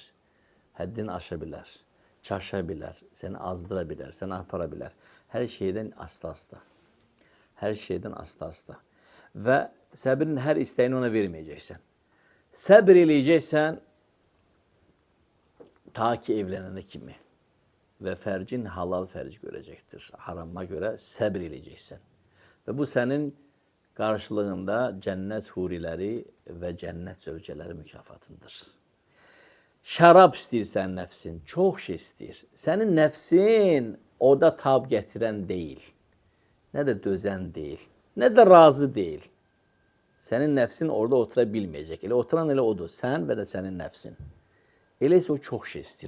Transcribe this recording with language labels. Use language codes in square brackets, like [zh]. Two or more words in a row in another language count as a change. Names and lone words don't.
[az] Həddini aşa bilər, çaşa bilər, səni azdıra bilər, səni apara bilər. Hər şeydən asta-asta. Hər şeydən asta-asta. Və səbrin hər istəyini ona verməyəcəksən. Səbr eləyəcəksən ta ki evlənənə kimi. [tr] ve fercin halal ferc görecektir. Haramına göre sabır edeceksin. Ve bu senin karşılığında cennet hurileri ve cennet zövceleri mükafatındır. [az] Şarap istəyirsən nəfsin, çox şey istəyir. Sənin nəfsin oda tab gətirən deyil. Nə də dözən deyil. Nə də razı deyil. Sənin nəfsin orada otura bilməyəcək. Elə oturan elə odur. Sən və də sənin nəfsin. Elə isə o çox şey istəyir.